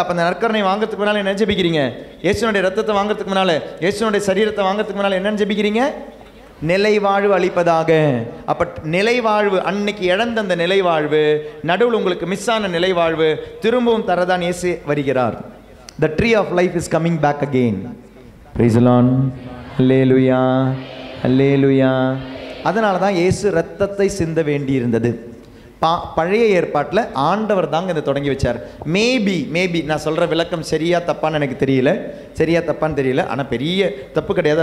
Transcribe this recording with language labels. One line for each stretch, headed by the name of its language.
Tamil: அப்போ அந்த நற்கரணை வாங்கிறதுக்கு முன்னால் என்ன ஜெபிக்கிறீங்க? இயேசுனுடைய ரத்தத்தை வாங்கிறதுக்கு முன்னால், இயேசுனுடைய சரீரத்தை வாங்கிறதுக்கு முன்னால் என்னன்னு ஜெபிக்கிறீங்க? நிலைவாழ்வு அளிப்பதாக. அப்ப நிலைவாழ்வு, அன்னைக்கு இழந்த அந்த நிலைவாழ்வு, நடுவில் உங்களுக்கு மிஸ் ஆன நிலைவாழ்வு திரும்பவும் தரதான் இயேசு வருகிறார்.
English: The tree of life is coming back again. Praise the Lord. Hallelujah.
Tamil: Hallelujah. அதனால தான் இயேசு ரத்தத்தை சிந்த வேண்டி இருந்தது. பழைய ஏற்பாட்டில் ஆண்டவர் தாங்க இதை தொடங்கி வச்சார். மேபி நான் சொல்கிற விளக்கம் சரியா தப்பான்னு எனக்கு தெரியல, சரியா தப்பான்னு தெரியல, ஆனால் பெரிய தப்பு கிடையாது.